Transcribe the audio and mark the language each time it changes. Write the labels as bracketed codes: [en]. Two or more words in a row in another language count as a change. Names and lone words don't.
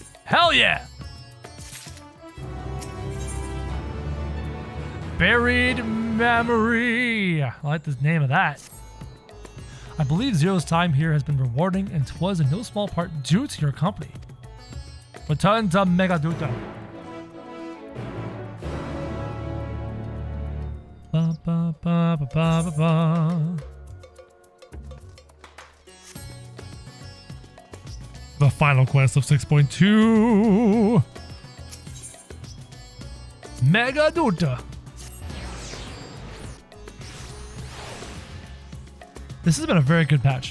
[en] Hell yeah! Buried Memory. I like the name of that. I believe Zero's time here has been rewarding, and 'twas in no small part due to your company. Return to Megaduta. Ba, ba, ba, ba, ba, ba. The final quest of 6.2. Megaduta. This has been a very good patch.